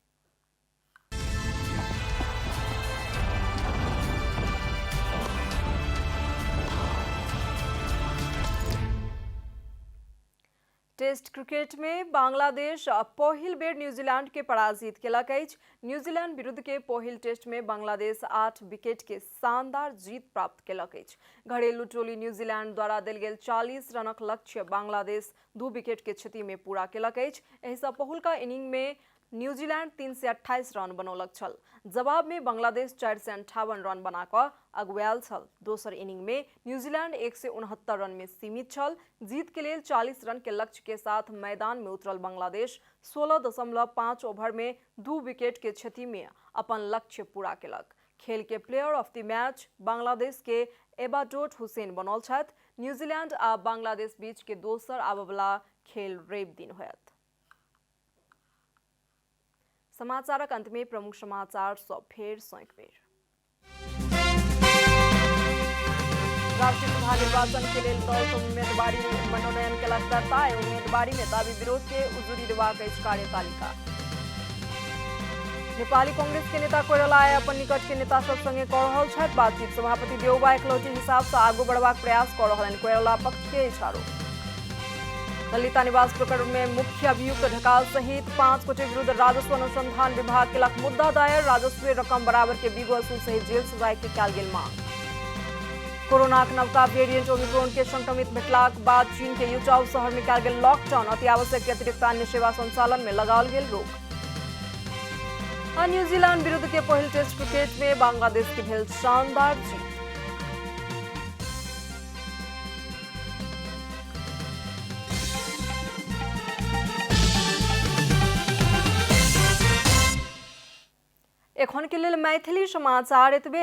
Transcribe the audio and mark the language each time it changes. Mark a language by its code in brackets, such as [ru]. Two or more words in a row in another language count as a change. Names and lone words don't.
[mai] टेस्ट क्रिकेट में बांग्लादेश पहिल बेर न्यूजीलैंड के पराजित केलक अछि। न्यूजीलैंड विरुद्ध के पहिल टेस्ट में बांग्लादेश 8 विकेट के शानदार जीत प्राप्त केलक अछि। घरेलू टोली न्यूजीलैंड द्वारा देल गेल 40 रनक लक्ष्य बांग्लादेश 2 विकेट के क्षति में पूरा केलक अछि। एहिसँ पहिलका इनिंग में न्यूजीलैंड 328 रन बनौलक छल। जवाब में बांग्लादेश 458 रन बनाकर अगुआयल छल। दोसर इनिंग में न्यूजीलैंड 169 रन में सीमित छल। जीत के लिए 40 रन के लक्ष्य के साथ मैदान में उतरल बांग्लादेश 16.5 ओवर में 2 विकेट के क्षति में अपन लक्ष्य पूरा केलक। खेल के [en] player of the match [mai] बांग्लादेश के एबाडोट हुसैन बनल छथि। न्यूजीलैंड आ बांग्लादेश बीच के दोसर आबयवला खेल रवि दिन होयत। समाचारक अंत में प्रमुख समाचार सब फेर एक बेर। राष्ट्रीय सभा निर्वाचन के लिए दल के उम्मीदवारी मनोनयन केलक दर्ता। उम्मीदवारी में दावी विरोध के उजुरी देबाक अछि कार्यतालिका। नेपाली कांग्रेस के नेता कोइराला आइ अपन निकट के नेता सब संगे कऽ रहल छथि बातचीत। सभापति देउबा एकलौटी हिसाब से आगू बढ़बाक प्रयास कऽ रहलनि। कोइराला पक्ष के इशारो। ललिता निवास प्रकरण में मुख्य अभियुक्त ढकाल सहित 5 गोटे विरुद्ध राजस्व अनुसंधान विभाग केलक मुद्दा दायर। राजस्व रकम बराबर के बीगो असूल सहित जेल सजाए के कयल गेल मांग। कोरोना के नवका वेरिएंट ओमिक्रॉन के संक्रमित भेटलाक बाद चीन के यूचाओ शहर में कयल गेल लॉकडाउन। अति आवश्यक के अतिरिक्त अन्य सेवा संचालन में लगाओल गेल रोक। न्यूजीलैंड विरुद्ध के पहिल टेस्ट क्रिकेट में बांग्लादेश के भेल शानदार जीत। एखन के लेल मैथिली समाचार एतबे।